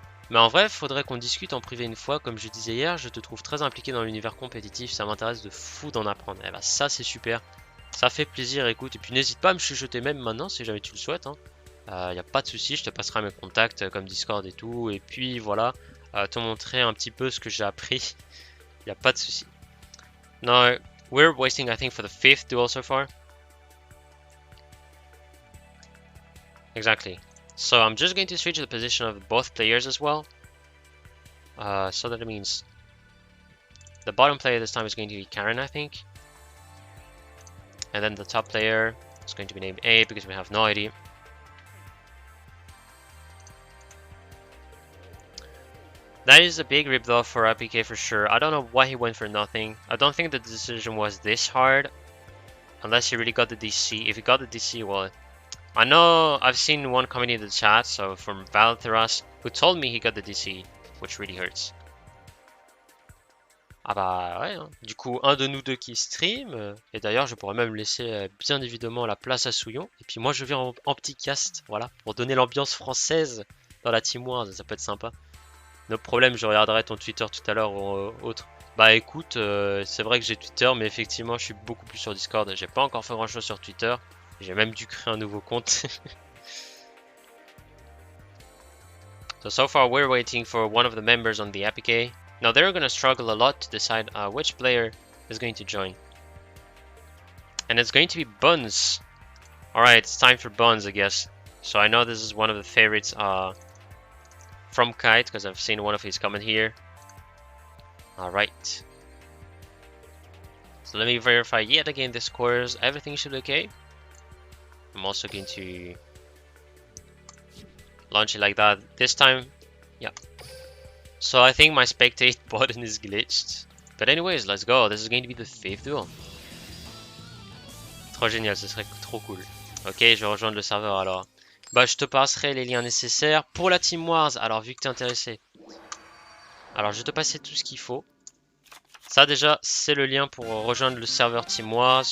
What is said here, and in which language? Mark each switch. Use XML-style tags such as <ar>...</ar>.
<fr>Mais en vrai, faudrait qu'on discute en privé une fois. Comme je disais hier, je te trouve très impliqué dans l'univers compétitif. Ça m'intéresse de fou d'en apprendre. Et bah ça, c'est super. Ça fait plaisir, écoute. Et puis n'hésite pas à me chuchoter même maintenant si jamais tu le souhaites. Y a pas de souci, je te passerai mes contacts comme Discord et tout. Et puis voilà, te montrer un petit peu ce que j'ai appris. Y a pas de souci.</fr> <en>Now, we're waiting, I think, for the 5th duel so far. Exactly. So I'm just going to switch the position of both players as well. So that means the bottom player this time is going to be Karen, I think. And then the top player is going to be named A because we have no idea. That is a big rip though for APK for sure. I don't know why he went for nothing. I don't think the decision was this hard. Unless he really got the DC. If he got the DC, well... I know I've seen one comment in the chat, so from Valtheras, who told me he got the DC, which really hurts.</en> <fr>Ah bah ouais, hein. Du coup, un de nous deux qui stream, et d'ailleurs je pourrais même laisser bien évidemment la place à Souillon, et puis moi je viens en petit cast, voilà, pour donner l'ambiance française dans la Team Wars, ça peut être sympa. No problème, je regarderai ton Twitter tout à l'heure ou autre. Bah écoute, c'est vrai que j'ai Twitter, mais effectivement je suis beaucoup plus sur Discord, j'ai pas encore fait grand chose sur Twitter. J'ai même dû créer un nouveau compte.</fr> <en>So far we're waiting for one of the members on the APK. Now they're gonna struggle a lot to decide which player is going to join. And it's going to be Buns. Alright, it's time for Buns, I guess. So I know this is one of the favorites from Kite, because I've seen one of his comment here. Alright. So let me verify yet again the scores. Everything should be okay. I'm also going to launch it like that this time. Yeah. So I think my spectate button is glitched. But anyways, let's go. This is going to be the 5th duel.</en> <fr>Trop génial, ce serait trop cool. Ok, je vais rejoindre le serveur alors. Bah, je te passerai les liens nécessaires pour la Team Wars. Alors, vu que t'es intéressé. Alors, je vais te passer tout ce qu'il faut. Ça, déjà, c'est le lien pour rejoindre le serveur Team Wars.</fr>